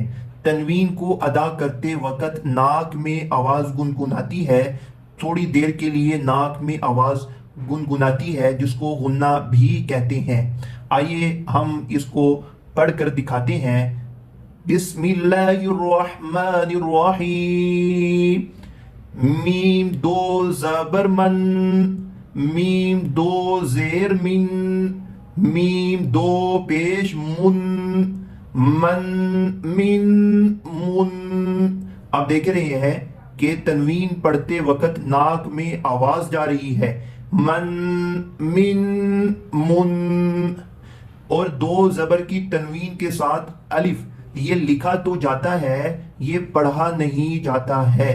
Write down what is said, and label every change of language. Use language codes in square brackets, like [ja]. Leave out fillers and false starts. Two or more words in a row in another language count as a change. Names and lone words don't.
[ur] تنوین کو ادا کرتے وقت ناک میں آواز گنگناتی ہے، تھوڑی دیر کے لیے ناک میں آواز گنگناتی ہے، جس کو غنہ بھی کہتے ہیں۔ آئیے ہم اس کو پڑھ کر دکھاتے ہیں۔ [ar] بسم اللہ الرحمن الرحیم۔ [ur] میم 2 زبر من، میم 2 زیر من، میم 2 پیش من، من من من۔ آپ دیکھ رہے ہیں کہ تنوین پڑھتے وقت ناک میں آواز جا رہی ہے، من من من۔ اور 2 زبر کی تنوین کے ساتھ الف، یہ لکھا تو جاتا ہے، یہ پڑھا نہیں جاتا ہے۔